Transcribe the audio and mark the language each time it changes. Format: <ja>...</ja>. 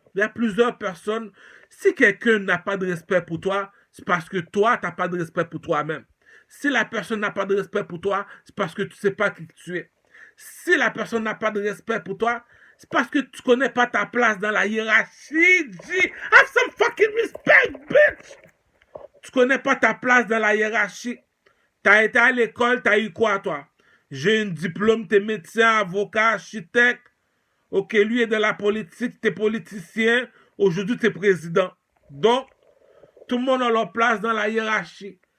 <fr>Il y a plusieurs personnes. Si quelqu'un n'a pas de respect pour toi, c'est parce que toi, tu n'as pas de respect pour toi-même. Si la personne n'a pas de respect pour toi, c'est parce que tu ne sais pas qui tu es. Si la personne n'a pas de respect pour toi, c'est parce que tu ne connais pas ta place dans la hiérarchie.</fr> <en>G, have some fucking respect, bitch!</en> <fr>Tu ne connais pas ta place dans la hiérarchie. Tu as été à l'école, tu as eu quoi, toi? J'ai un diplôme, tu es médecin, avocat, architecte. Ok, lui est de la politique, tu es politicien. Aujourd'hui, tu es président. Donc, tout le monde a leur place dans la hiérarchie.</fr>